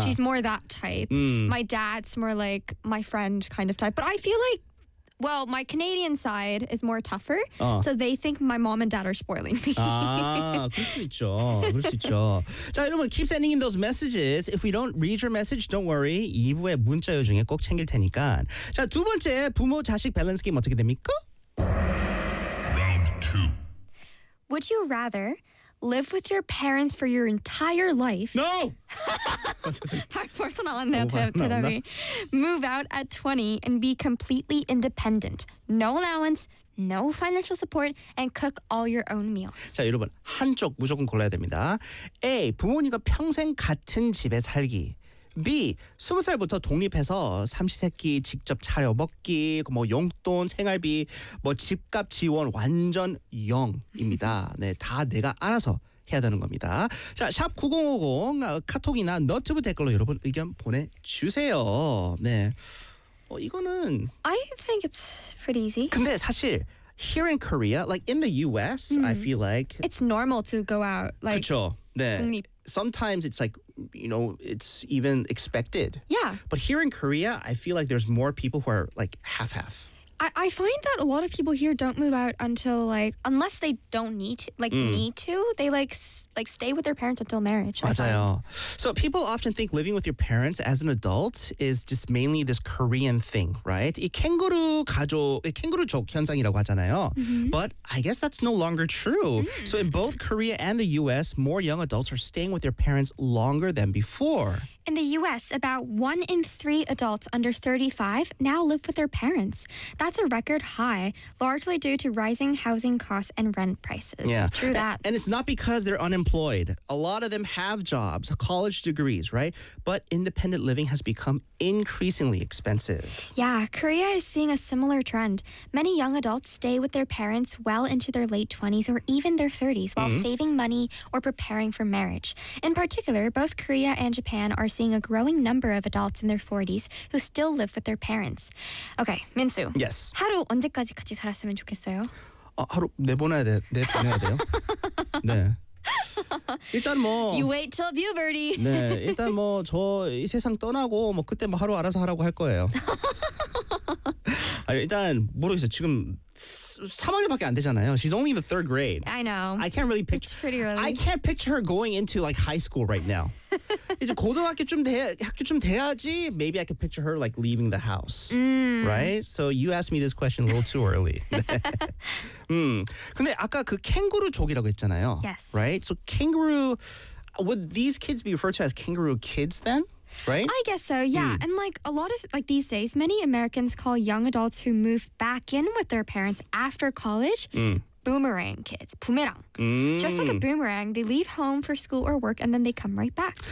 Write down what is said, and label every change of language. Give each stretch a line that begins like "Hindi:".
English: she's more that type. My dad's more like my friend kind of type. But I feel like, well, my Canadian side is more tougher. 어. So they think my mom and dad are spoiling me.
Korean: 아, 그럴 수 있죠. 그럴 수 있죠. 자, 여러분,
English: keep sending in those messages. If we don't read your message, don't worry.
Korean: 2부의 문자 요중에 꼭 챙길 테니까. 자, 두 번째 부모 자식 밸런스 게임 어떻게 됩니까?
English: Round 2. Would you rather live with your parents for your entire life? No!
Korean: 벌써 나왔네요, 대답이.
English: Move out at 20 and be completely independent. No allowance, no financial support, and cook all your own meals.
Korean: 자, 여러분, 한쪽 무조건 골라야 됩니다. A, 부모님과 평생 같은 집에 살기. B, 20살부터 독립해서 삼시세끼 직접 차려 먹기, 뭐 용돈, 생활비, 뭐 집값 지원 완전 0입니다. 네, 다 내가 알아서 해야 되는 겁니다. 자, 샵 9050 카톡이나 너튜브 댓글로 여러분 의견 보내주세요. 네, 어, 이거는
English: I think it's pretty easy.
Korean: 근데 사실
English: here in Korea, like in the US, I feel like it's normal to go out. Like,
Korean: 그렇죠. 네. 독립.
English: Sometimes it's like, you know, it's even expected. Yeah. But here in Korea, I feel like there's more people who are like half-half. I find that a lot of people here don't move out until like, unless they don't need to, like need to, they like stay with their parents until marriage.
Korean: 맞아요.
English: So people often think living with your parents as an adult is just mainly this Korean thing, right?
Korean: 이 캥거루 가족, 이 캥거루족 현상이라고 하잖아요.
English: But I guess that's no longer true. So in both Korea and the US, more young adults are staying with their parents longer than before. In the U.S., about 1 in 3 adults under 35 now live with their parents. That's a record high, largely due to rising housing costs and rent prices. Yeah. True that. And it's not because they're unemployed. A lot of them have jobs, college degrees, right? But independent living has become increasingly expensive. Yeah, Korea is seeing a similar trend. Many young adults stay with their parents well into their late 20s or even their 30s while saving money or preparing for marriage. In particular, both Korea and Japan are seeing a growing number of adults in their 40s who still live with their parents. Okay, Minsu. Yes.
Korean: 하루 언제까지 같이 살았으면 좋겠어요? 아, 하루 내보내야 돼. 내보내야 돼요? 네. 일단 뭐
English: You wait till puberty.
Korean: 네. 일단 뭐 저 이 세상 떠나고 뭐 그때 뭐 하루 알아서 하라고 할 거예요. 아, 일단 모르겠어요. 지금 3학년밖에 안 되잖아요.
English: She's only in the third grade. I know. I can't really picture. It's pretty early. I can't picture her going into like high school right now.
Korean: 이제 고등학교쯤 돼 학교쯤 돼야지.
English: Maybe I could picture her like leaving the house, right? So you asked me this question a little too early.
Korean: 근데 아까 그 캥거루족이라고 했잖아요.
English: Yes. Right. So kangaroo. Would these kids be referred to as kangaroo kids then? Right? I guess so, yeah. And like a lot of, like these days, many Americans call young adults who move back in with their parents after college boomerang kids. Boomerang. Just like a boomerang, they leave home for school or work and then they come right back.